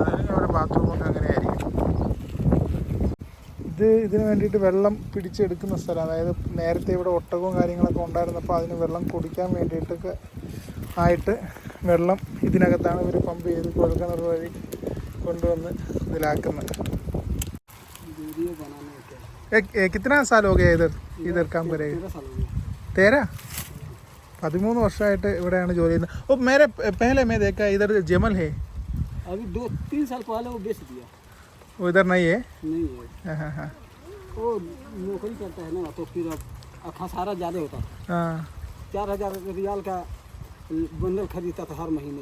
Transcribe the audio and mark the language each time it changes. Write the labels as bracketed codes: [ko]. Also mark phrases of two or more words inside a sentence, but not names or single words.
[ml] അല്ലെങ്കിൽ അവരുടെ ബാത്റൂമൊക്കെ അങ്ങനെ ആയിരിക്കും. ഇതിന് വേണ്ടിയിട്ട് വെള്ളം പിടിച്ചെടുക്കുന്ന സ്ഥലം, അതായത് നേരത്തെ ഇവിടെ ഒട്ടകവും കാര്യങ്ങളൊക്കെ ഉണ്ടായിരുന്നപ്പോൾ അതിന് വെള്ളം കുടിക്കാൻ വേണ്ടിയിട്ടൊക്കെ ആയിട്ട് വെള്ളം ഇതിനകത്താണ് ഇവർ പമ്പ് ചെയ്ത് കുഴൽക്കിണർ വഴി കൊണ്ടുവന്ന് ഇതിലാക്കുന്നത്. [hi] कितना साल हो गया इधर काम करेगा? 13? [ml] 13 വർഷമായിട്ട് ഇവിടെയാണ് ജോലി ചെയ്യുന്നത്. [hi] ओ मेरे पहले मैं देखा इधर जमल है. अभी 2-3 साल पहले वो बेच दिया. वो इधर नहीं है? नहीं है. हाँ हाँ. वो नौकरी करता है ना, तो फिर अब खसारा ज़्यादा होता है. हाँ. 4000 रियाल का बंडल खरीदता था हर महीने.